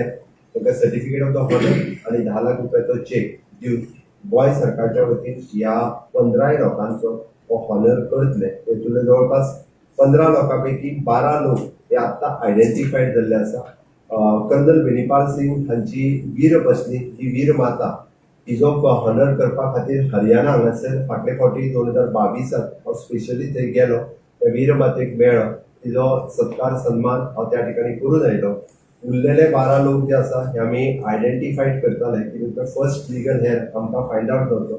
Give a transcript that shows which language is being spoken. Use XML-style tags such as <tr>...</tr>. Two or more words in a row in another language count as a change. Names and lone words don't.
<kok>तांकां</kok> <en>certificate of the honour</en> <kok>आनी 10 लाख रुपयाचो चेक दिवन गोंय सरकारच्या वतीन ह्या 15 लोकांचो हो हॉनर करतले. तातूंतले जवळपास 15 लोकां पैकी 12 लोक हे आत्तां आयडेंटिफायड जाल्ले आसा. कर्नल बेनीपाल सिंग हांची वीर पत्नी ही वीर माता हिजो हॉनर करपा खातीर हरियाणा हांगासर फाटले फावटी 2022 हांव स्पेशली थंय गेलो. त्या वीर मातेक मेळ्ळो. तिजो सत्कार सन्मान हांव त्या ठिकाणी करून आयलो. उरलेले 12 लोक जे आसा हे आमी आयडेंटिफायड करताले की तुमचो</kok> <en>first legal heir</en> <kok>आमकां</kok> <en>find out</en> <kok>जावचो.</kok>